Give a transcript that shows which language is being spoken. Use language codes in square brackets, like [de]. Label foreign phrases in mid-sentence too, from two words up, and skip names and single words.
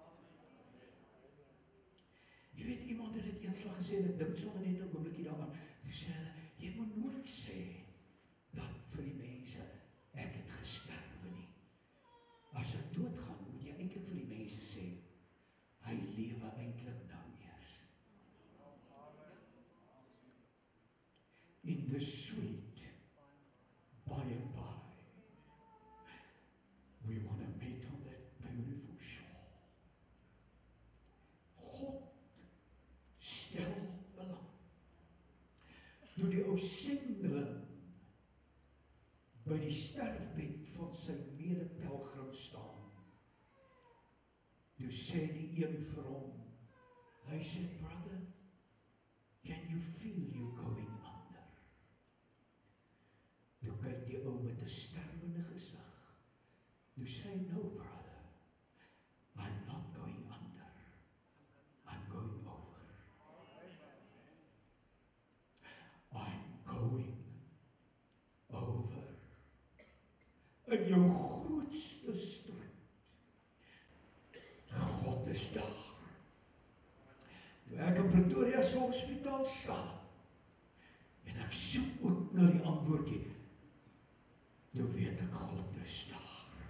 [af] Jy weet, iemand het dit eenslag gesê, en ek dink sommer net 'n oombliekie daaraan, toe sê hulle, jy moet nooit sê, dat vir die mense, ek het gesterwe nie. As ek doodgaan, moet jy eintlik vir die mense sê, hy lewe eintlik nou eers. [en] In the sweet by and by, we want to meet on that beautiful shore. [af] God stel belang. Toe die ou sendeling by die sterfbed van sy mede-pelgrim staan, toe sê die een vir hom, hy sê, [en] brother, can you feel you going under? [af] Toe kyk die ou met 'n sterwende gesig. Toe sê hy, [en] no brother, I'm not going under, I'm going over. I'm going over. [af] In jou grootste stryd, God is daar. Toe ek in Pretoria se hospitaal staan, en ek soek ook na die antwoordjie, toe weet ek God is daar.